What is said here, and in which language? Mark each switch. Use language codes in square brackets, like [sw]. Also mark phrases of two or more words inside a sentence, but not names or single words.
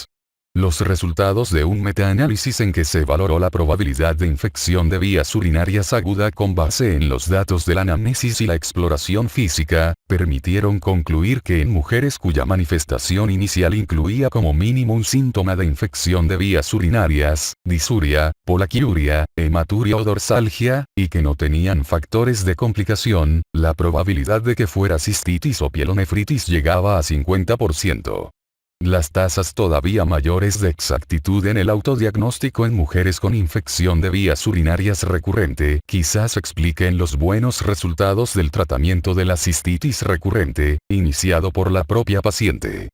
[es] Los resultados de un metaanálisis en que se valoró la probabilidad de infección de vías urinarias aguda con base en los datos de la anamnesis y la exploración física, permitieron concluir que en mujeres cuya manifestación inicial incluía como mínimo un síntoma de infección de vías urinarias, disuria, polaquiuria, hematuria o dorsalgia, y que no tenían factores de complicación, la probabilidad de que fuera cistitis o pielonefritis llegaba a 50%. Las tasas todavía mayores de exactitud en el autodiagnóstico en mujeres con infección de vías urinarias recurrente quizás expliquen los buenos resultados del tratamiento de la cistitis recurrente, iniciado por la propia paciente.